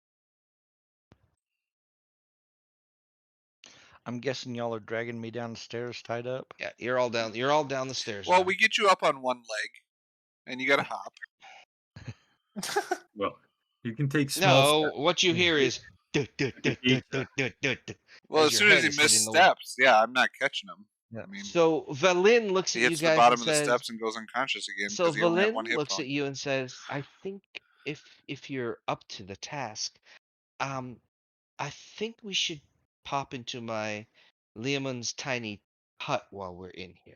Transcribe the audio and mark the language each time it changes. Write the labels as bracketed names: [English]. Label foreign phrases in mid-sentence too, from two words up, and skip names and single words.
[English] I'm guessing y'all are dragging me down the stairs tied up. Yeah, you're all down. You're all down the stairs. well, now. we get you up on one leg, and you got to hop. Well, you can take small No, steps. what you and hear get is dut, dut, the dut, dut, pizza. dut, dut, dut, Well, as as your soon as head he is missed hitting the. steps, yeah, I'm not catching him. Yeah. I mean, So Valin looks he at you hits the guys and bottom of the says. steps and goes unconscious again So because he only had one Valin hit looks point. at you and says, "I think if you're up to the task, um, I think we should pop into my Leoman's tiny hut while we're in here."